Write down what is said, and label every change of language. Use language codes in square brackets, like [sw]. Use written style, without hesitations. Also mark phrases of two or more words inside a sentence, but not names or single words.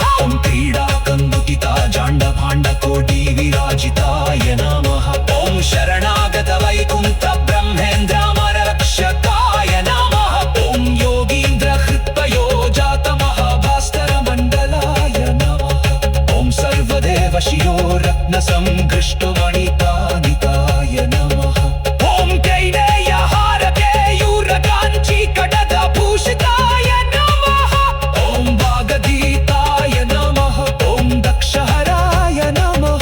[sa] ఓం క్రీడాకందుకితా జాండభాండకోటి విరాజితాయ నమః. ఓం శరణాగత వైకుంఠ బ్రహ్మేంద్రామరక్షకాయ నమః. ఓం యోగీంద్ర హృత్పయోజాత మహాభాస్కర మండలాయ నమః. ఓం సర్వదేవ वशियो रत्नसङ्घृष्टमणिकानिकाय नमः। ॐ कैलेयहारकेयूरकाञ्चीकटदभूषिताय नमः। ॐ वागधीताय नमः। ॐ दक्षहराय नमः।